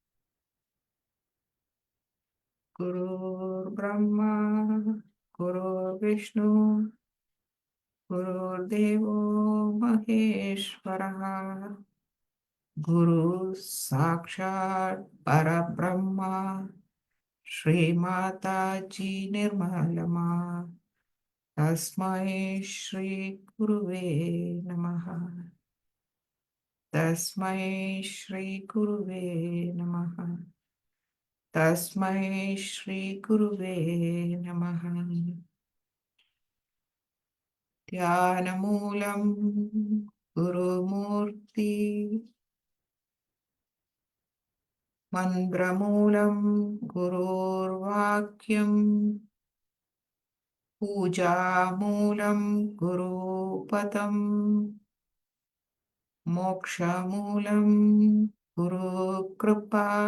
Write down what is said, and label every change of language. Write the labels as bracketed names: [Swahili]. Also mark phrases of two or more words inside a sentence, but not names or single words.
[Sanskrit] गुरु ब्रह्मा गुरु विष्णु गुरु देवो महेश्वरः गुरु साक्षात् परब्रह्म श्री माताजी निर्मलमा तस्मै श्री गुरवे नमः तस्मै श्री गुरवे नमः तस्मै श्री गुरवे नमः ध्यानमूलं गुरुमूर्ति मन्त्रमूलं गुरोर्वाक्यं पूजामूलं गुरुपदं मोक्षमूलं गुरु कृपा